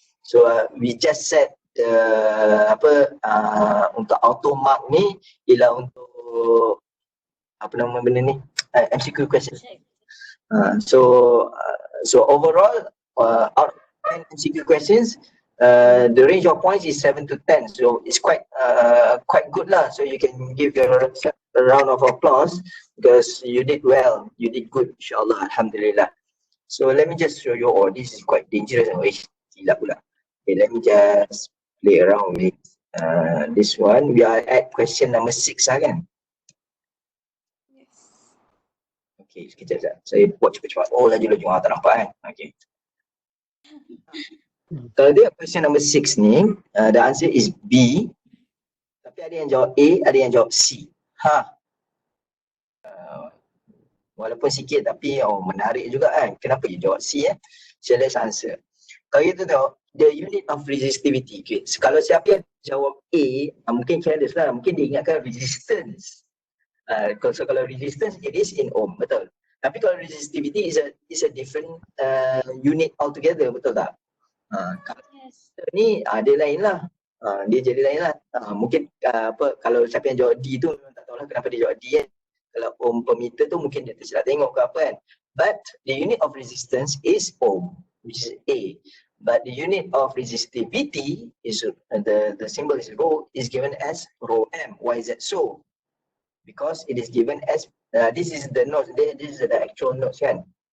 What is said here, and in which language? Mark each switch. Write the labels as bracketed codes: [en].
[en] So we just set the [ms] untuk auto mark ni ialah untuk apa nama benda ni, MCQ question. [en] So overall out of 10 MCQ questions, the range of points is 7 to 10, so it's quite good lah. So you can give yourself a round of applause because you did well, you did good, insyaAllah, alhamdulillah. So let me just show you. Oh, this is quite dangerous. [ms] Silap pula. [en] Okay, let me just play around with this one. We are at question number 6 kan? Yes. [ms] Okay, sekejap. Saya buat cepat-cepat. Oh, laju tak nampak kan? Okay. Kalau dia [en] question number 6 ni, the answer is B. [ms] Tapi ada yang jawab A, ada yang jawab C. Walaupun sikit tapi menarik juga kan. Kenapa dia jawab C [en] So let's answer. [ms] Kalau kita tengok [en] the unit of resistivity. [ms] Okay. So, kalau siapa yang jawab A, mungkin careless lah. Mungkin dia ingatkan resistance. [en] Kalau resistance it is in ohm, betul. [ms] Tapi kalau [en] resistivity is a different unit altogether, betul tak? [ms] Kalau ni dia lain lah. Dia jadi lain lah. Mungkin kalau siapa yang jawab D tu memang tak tahulah kenapa dia jawab D kan. Kalau ohm per meter tu mungkin dia tersilap tengok ke apa kan. [en] But the unit of resistance is ohm, which is A. But the unit of resistivity is the symbol is rho, is given as rho m. Why is that so? Because it is given as this is the notes. This is the actual notes kan.